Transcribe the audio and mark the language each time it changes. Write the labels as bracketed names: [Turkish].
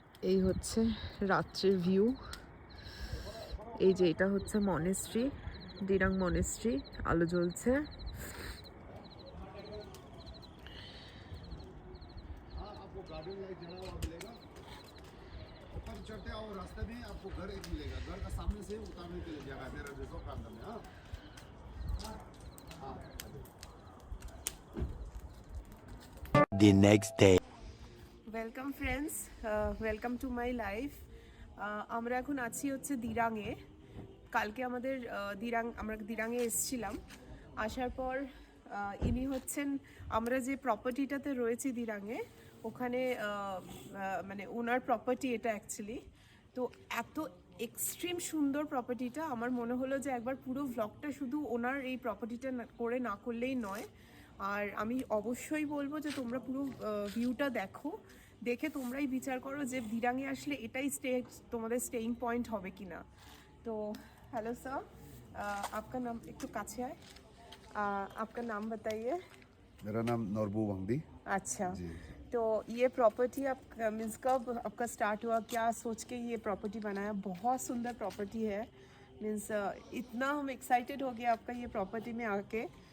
[Bangla] এই হচ্ছে রাত্রের ভিউ। এই যে এটা হচ্ছে মনেস্ট্রি, দিরাং মনেস্ট্রি, আলো জ্বলছে। [Hindi] गार्डन लाइट जला हुआ मिलेगा, ऊपर चढ़ते आओ रास्ते में आपको घर एक मिलेगा, घर का सामने से उतारने के लिए जगह है मेरा रिसोर्ट का अंदर में। हाँ [English] The next day. Welcome friends, welcome to my life. [Bangla] আমরা এখন আছি হচ্ছে দিরাংয়ে। কালকে আমাদের আমরা দিরাংয়ে এসেছিলাম। আসার পর ইনি হচ্ছেন, আমরা যে প্রপার্টিটাতে রয়েছি দিরাংয়ে, ওখানে মানে ওনার প্রপার্টি এটা অ্যাকচুয়ালি। তো এত এক্সট্রিম সুন্দর প্রপার্টিটা, আমার মনে হলো যে একবার পুরো ভ্লগটা শুধু ওনার এই প্রপার্টিটা করে না করলেই নয়। আর আমি অবশ্যই বলবো যে তোমরা পুরো ভিউটা দেখো, দেখে তোমরাই বিচার করো যে দিরাংয়ে আসলে এটাই তোমাদের স্টেইং পয়েন্ট হবে কিনা। [Hindi] তো हेलो सर, आपका नाम एक तो काछे है, आपका नाम बताइए। मेरा नाम नॉर्बू वांगदी। अच्छा जी। तो ये प्रॉपर्टी आप मीन्स कब आपका स्टार्ट हुआ, क्या सोच के ये प्रॉपर्टी बनाया? बहुत सुंदर प्रॉपर्टी है, मीन्स इतना हम एक्साइटेड हो गए आपका ये प्रॉपर्टी में आके।